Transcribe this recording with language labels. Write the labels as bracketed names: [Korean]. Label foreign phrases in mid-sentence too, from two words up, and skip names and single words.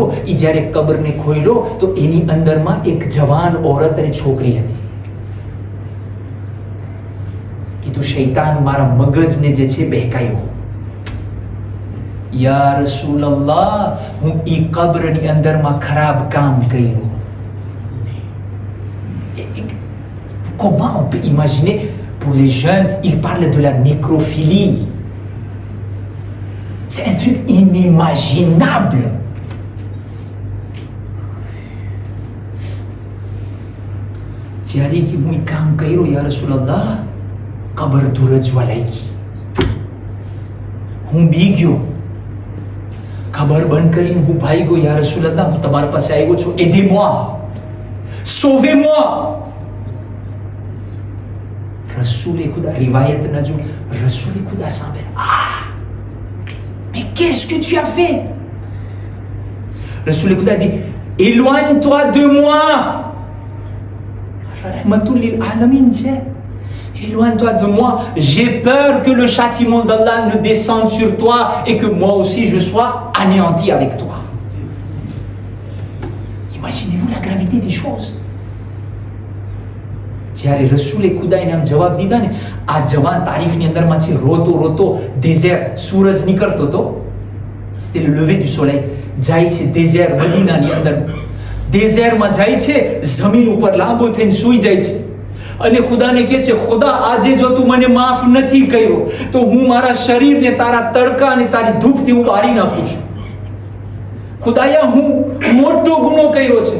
[Gujarati] એ જ્યારે કબરને ખોઈલો તો એની અંદરમાં એક જવાન ઓરત અને છોકરી હતી. કીધું શૈતાન મારા મગજને જે છે બહેકાયો. [Arabic] يا رسول الله, [Gujarati] હું એ કબરની અંદરમાં ખરાબ કામ કર્યું. [French] Comment on peut imaginer, pour les jeunes, ils parlent de la nécrophilie. C'est un truc inimaginable. [Gujarati] જ્યારે કે હું કામ કર્યો [Arabic] يا رسول الله, [Gujarati] કબર દૂર જ વલાઈ ગઈ. હું બી ગયો, કબર બંધ કરીને હું ભાઈ ગયો, [Arabic] يا رسول الله, [Gujarati] હું તમારા પાસે આવ્યો છું, [French] aidez-moi, sauvez-moi. [Gujarati] રસૂલે ખુદા, રિવાયતના જો રસૂલે ખુદા સામે, [French] mais qu'est-ce que tu as fait? Rasoul Khouda dit, éloigne-toi de moi. [Arabic] رحمةً للعالمين, [French] éloigne-toi de moi. J'ai peur que le châtiment d'Allah ne descende sur toi et que moi aussi je sois anéanti avec toi. Imaginez-vous la gravité des choses. [Gujarati] જ્યારે રસૂલે ખુદા એને આમ જવાબ દીધા ને, આ જવાન તારીખની અંદરમાં છે, રોતો ડેઝેર, સૂરજ નીકળતો હતો, [French] c'était le lever du soleil, [Gujarati] જાય છે ડેઝેર મદીનાની અંદર, ડેઝર્ટમાં જાય છે, જમીન ઉપર લાંબો થઈને સૂઈ જાય છે અને ખુદાને કહે છે, ખુદા આજે જો તું મને માફ નથી કર્યો તો હું મારા શરીરને તારા તડકા અને તારી ધૂપથી હું બાળી નાખું છું. ખુદાયા હું મોટો ગુનો કર્યો છે.